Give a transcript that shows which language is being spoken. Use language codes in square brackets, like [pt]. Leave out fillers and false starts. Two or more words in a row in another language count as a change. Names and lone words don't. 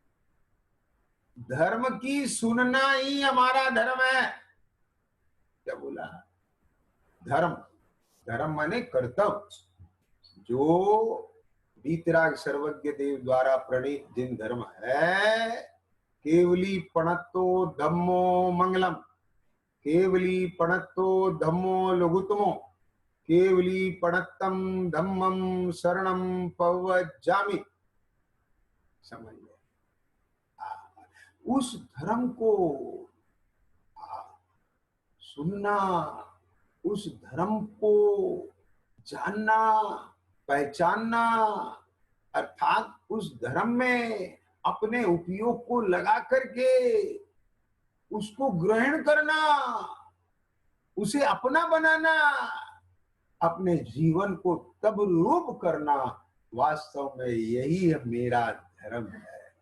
[hi] धर्म की सुनना ही हमारा धर्म है। क्या बोला? धर्म, धर्म माने कर्तव्य। जो वीतराग सर्वज्ञ देव द्वारा प्रणीत जिन धर्म है, [pra] केवली पणत्तो धम्मो मंगलम, केवली पणत्तो धम्मो लघुतमो, केवली पणत्तम धम्मम शरणम पवज्जामि। [hi] समझ लो, उस धर्म को सुनना, उस धर्म को जानना, पहचानना, अर्थात उस धर्म में अपने उपयोग को लगा करके उसको ग्रहण करना, उसे अपना बनाना, अपने जीवन को तब रूप करना, वास्तव में यही मेरा धर्म है।